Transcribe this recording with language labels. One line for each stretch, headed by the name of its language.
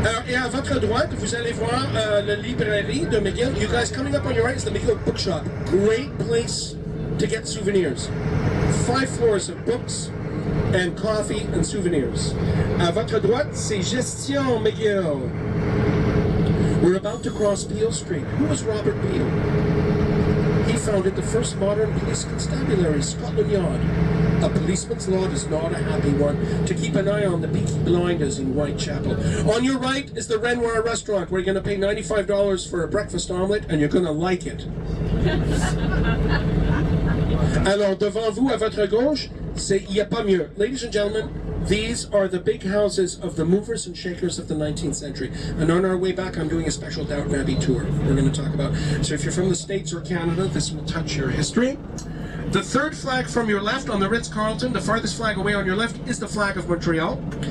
French: Et à votre droite, vous allez voir la librairie de McGill.
English: You guys coming up on your right is the McGill Bookshop. Great place to get souvenirs. 5 floors of books and coffee and souvenirs.
French: À votre droite, c'est Gestion McGill.
English: We're about to cross Beale Street. Who was Robert Beale? He founded the first modern police constabulary, Scotland Yard. A policeman's lot is not a happy one. To keep an eye on the Peaky Blinders in Whitechapel. On your right is the Renoir restaurant, where you're going to pay $95 for a breakfast omelette, and you're going to like it.
French: Alors, devant vous, à votre gauche, il n'y a pas mieux.
English: Ladies and gentlemen, these are the big houses of the movers and shakers of the 19th century. And on our way back, I'm doing a special Downton Abbey tour we're going to talk about. So if you're from the States or Canada, this will touch your history. The third flag from your left on the Ritz-Carlton, the farthest flag away on your left, is the flag of Montreal.